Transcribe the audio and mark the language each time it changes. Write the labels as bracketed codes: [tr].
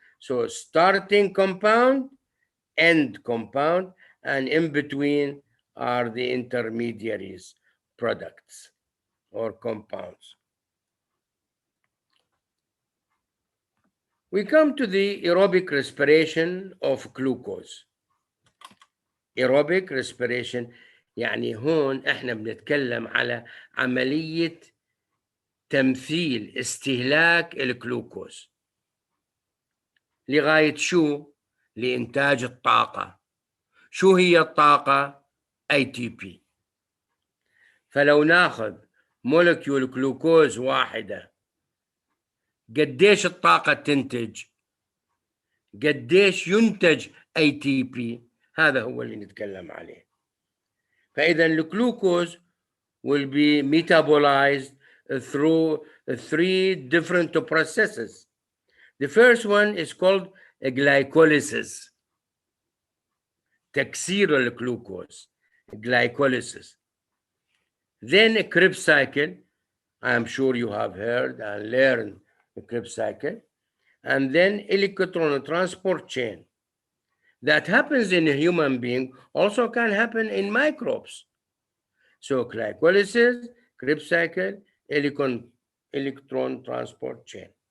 [en] So starting compound, end compound, and in between are the intermediaries, products or compounds. We come to the aerobic respiration of glucose. [ar] Aerobic respiration يعني هون احنا بنتكلم على عملية تمثيل استهلاك الجلوكوز لغاية شو؟ لإنتاج الطاقة. شو هي الطاقة؟ ATP. فلو ناخذ مولكيول جلوكوز واحدة، قديش الطاقة تنتج؟ قديش ينتج ATP؟ هذا هو اللي نتكلم عليه. فإذا الجلوكوز [en] will be metabolized through 3 different processes. The first one is called glycolysis. [ar] تكسير الجلوكوز, glycolysis. [en] Then a Krebs cycle. I am sure you have heard and learned the Krebs cycle. And then electron transport chain. That happens in a human being, also can happen in microbes. So glycolysis, Krebs cycle, electron transport chain.